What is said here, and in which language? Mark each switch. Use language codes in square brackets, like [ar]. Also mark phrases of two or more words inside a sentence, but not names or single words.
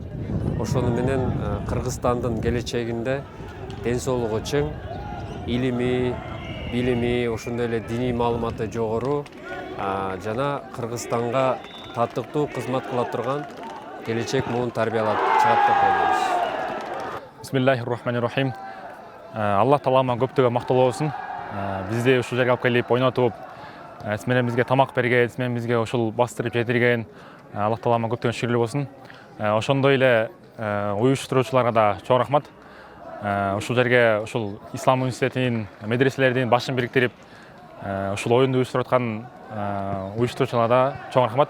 [ky] Ошону менен Кыргызстандын келечегинде ден соолугу чың, илими, билими, ошондой эле диний маалыматы жогору жана Кыргызстанга татыктуу кызмат кыла турган келечек муун тарбиялап чыгат деп ойлойбуз. [ar] بسم الله الرحمن الرحيم. [ky] Аллах таалама көптөгө макталуу болсун. Бизди ушул жерге алып келип ойнотуп, менен бизге тамак берген, менен бизге ушул бастырып жетирген Аллах таалама көптөгөн шүгүрлүү болсун. Ошондой эле уюштуруучуларга да чоң рахмат. Ушул жерге ушул Ислам университетинин медреселердин башын бириктирип, ушул оюнду уюштуруп аткан уюштуруучуларга да чоң рахмат.